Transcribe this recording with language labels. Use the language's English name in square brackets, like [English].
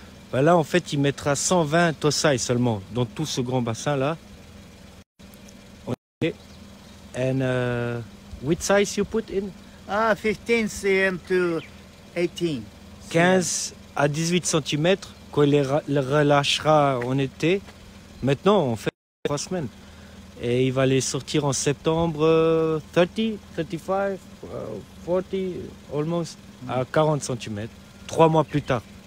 [French] Ben là, en fait, il mettra 120 tosai seulement dans tout ce grand bassin là. [English] Okay. And which size you put in? 15 cm to 18. [French] 15 à 18 cm qu'on les relâchera en été. Maintenant, on fait 3 semaines. Et il va les sortir en septembre 30, 35, 40, almost à 40 cm. 3 mois plus tard.